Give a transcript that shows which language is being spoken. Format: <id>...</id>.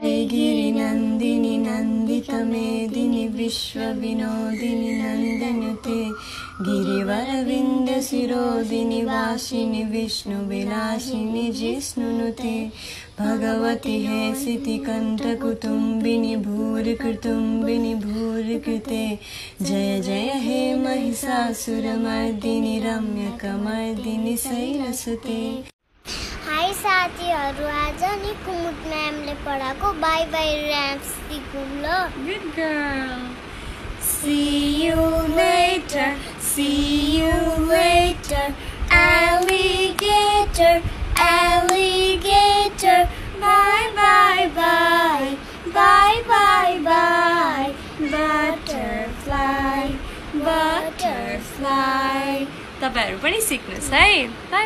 <sa>गिरिनन्दिनी नन्दित मेदिनी विश्व विनोदिनी नन्दनुते गिरिवरविन्द शिरोदिनी वासिनी विष्णु विलासिनी जिष्णुनुते भगवती हे सितिकण्ठ कुटुम्बिनी भूर्कृतुम्बिनी भूर्कृते जय जय हे महिषासुरमर्दिनी रम्यकमर्दिनी शैलसुते</sa> <ne>हाई साथीहरू आज नि कुमुद म्यामले पढाएको</ne> <en>bye bye rhymes</en> <ne>सिकौँ ल</ne> <en>Good girl. See you later, alligator, alligator, bye bye bye, bye bye bye, butterfly, butterfly.</en> <ne>तपाईहरु पनि सिक्नुस् है बाइ</ne>